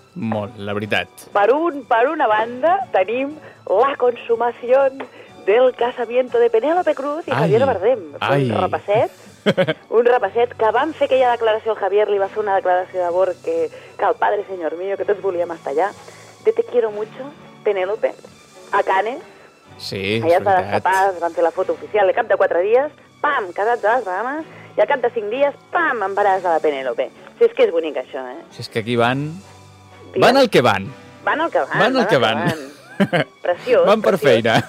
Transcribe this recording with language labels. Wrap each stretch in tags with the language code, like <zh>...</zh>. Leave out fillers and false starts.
<ca>Molt, la veritat. Per una banda, tenim la consumació del casamiento de Penélope Cruz i Javier Bardem. Ai. Un repasset que van fer aquella declaració al Javier, li va fer una declaració d'amor que el padre, senyor mío, que tots volíem estar allà.</ca> <es>Te quiero mucho, Penélope.</es> <ca>A Canes. Sí, allà es va destapar, es van fer la foto oficial. Al cap de 4 dies, pam, casats a les Bahamas. I al cap de 5 dies, pam, embaràs de la Penélope. Si és que és bonic això, Si és que aquí van... Digues? Van el que van. Van el que van. Van el que van. Preciós. Van per feina.</ca>